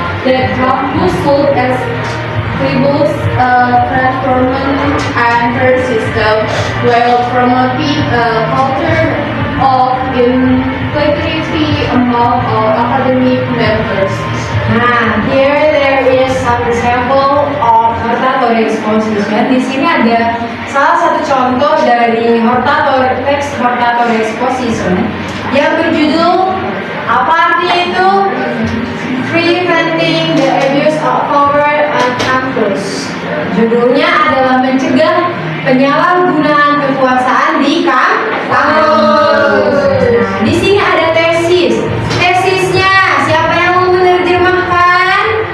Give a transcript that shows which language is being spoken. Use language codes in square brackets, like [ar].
[en] That campus should establish a transformation and fair system while promoting a culture of integrity among all academic members. Nah, here there is some example of hortatory exposition. [id] Di sini ada salah satu contoh dari teks hortatory exposition yang berjudul apa artinya itu? [en] Preventing the abuse of power on campus. [id] Judulnya adalah mencegah penyalahgunaan kekuasaan di kampus. Nah, di sini ada tesis. Tesisnya siapa yang mau menerjemahkan?